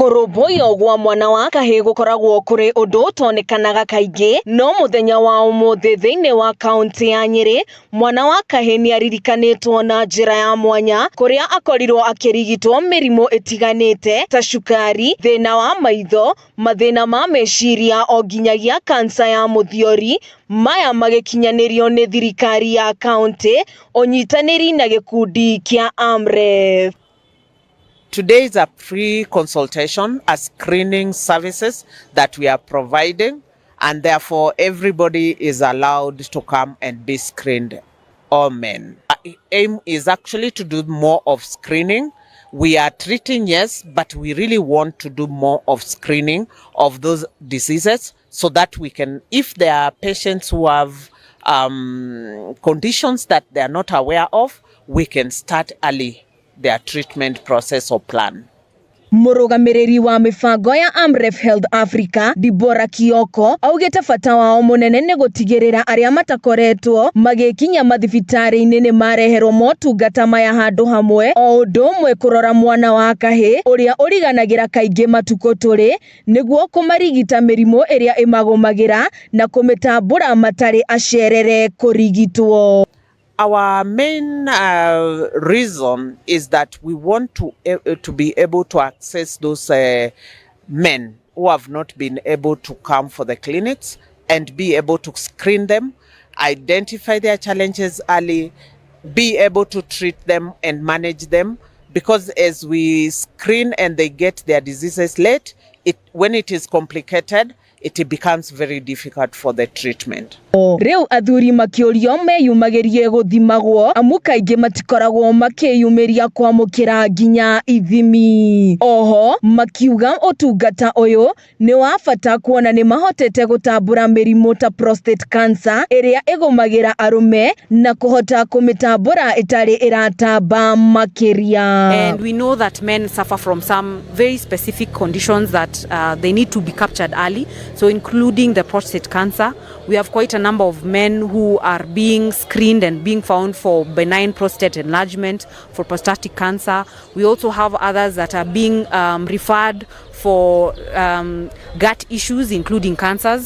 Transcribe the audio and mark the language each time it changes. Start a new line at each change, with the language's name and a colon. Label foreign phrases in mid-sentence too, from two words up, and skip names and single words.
Kikuyu: Kũrũmbũiyo gwa mwana wa kahĩĩ gũkoragwo kũrĩ ũndũ ũtonekanaga kaingĩ, no mũthenya wa ũmũthĩ thĩinĩ wa kaunti ya Nyĩrĩ, mwana wa kahĩĩ nĩaririkanĩtwo na njĩra ya mwanya kũrĩa akorirwo akĩrigitwo mĩrimũ ĩtiganĩte ta cukari, thĩna wa maitho, mathĩna ma meciria o nginyagia kansa ya mũthiori, maya magĩkinyanĩrio nĩ thirikari ya kaunti ũnyitanĩri na gĩkundi kĩa AMREF.
English: Today is a free consultation, a screening services that we are providing, and therefore everybody is allowed to come and be screened, all men. Our aim is actually to do more of screening. We are treating, yes, but we really want to do more of screening of those diseases so that we can, if there are patients who have conditions that they are not aware of, we can start early their treatment process or plan.
Kikuyu: Mũrũgamĩrĩri wa mĩbango ya AMREF Health Africa, Dibora Kioko, augĩte bata wao mũnene nĩ gũtigĩrĩra arĩa matakoretwo magĩkinya mathibitarĩ-inĩ nĩ mareherwo motungata maya handũ hamwe, o ũndũ ũmwe kũrora mwana wa kahĩĩ ũrĩa ũriganagĩra kaingĩ matukũ tũrĩ nĩguo kũmarigita mĩrimũ ĩrĩa ĩmagũmagĩra na kũmĩtambũra matarĩ acerere kũrigitwo.
English: Our main reason is that we want to be able to access those men who have not been able to come for the clinics and be able to screen them, identify their challenges early, be able to treat them and manage them, because as we screen and they get their diseases late, when it is complicated, it becomes very difficult for the treatment.
Kikuyu: Rĩu athuri makĩũrio meyumagĩrie gũthimagwo amu kaingĩ matikoragwo makĩyumĩria kwamũkĩra nginya ithimi. Oho makiuga ũtungata ũyũ nĩ wa bata kuona nĩ mahotete gũtambũra mĩrimũ ta
English: prostate cancer
Kikuyu: ĩrĩa ĩgũmagĩra arũme na kũhota kũmĩtambũra ĩtarĩ ĩratamba makĩria.
English: And we know that men suffer from some very specific conditions that they need to be captured early. So including the prostate cancer, we have quite a number of men who are being screened and being found for benign prostate enlargement, for prostatic cancer. We also have others that are being referred for gut issues, including cancers.